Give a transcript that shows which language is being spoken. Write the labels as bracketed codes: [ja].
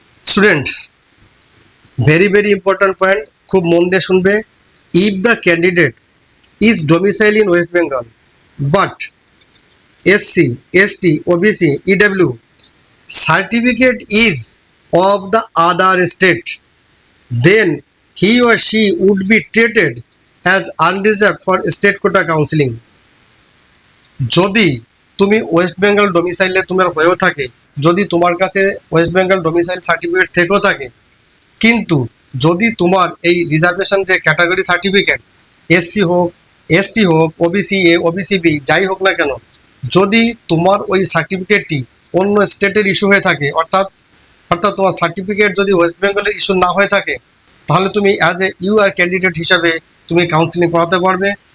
[bn] Student, [en] very very important point, [bn] খুব মন দিয়ে শুনবে। [en] If the candidate is domicile in West Bengal but SC, ST, OBC, EW certificate is of the other state, then he or she would be treated as unreserved for state quota counseling. [bn] যদি তুমি West Bengal ডোমিসাইলে তোমার হয়েও থাকে, যদি তোমার কাছে West Bengal domicile certificate থেকেও থাকে, কিন্তু যদি তোমার এই রিজার্ভেশন যে ক্যাটাগরি সার্টিফিকেট এসসি হোক এসটি হোক ওবিসি এ ওবিসি বি যাই হোক না কেন, যদি তোমার ওই সার্টিফিকেটটি অন্য স্টেটের ইস্যু হয়ে থাকে অর্থাৎ তোমার সার্টিফিকেট যদি ওয়েস্ট বেঙ্গলের ইস্যু না হয়ে থাকে তাহলে তুমি [en] as a UR candidate [bn] হিসাবে তুমি কাউন্সিলিং করাতে পারবে।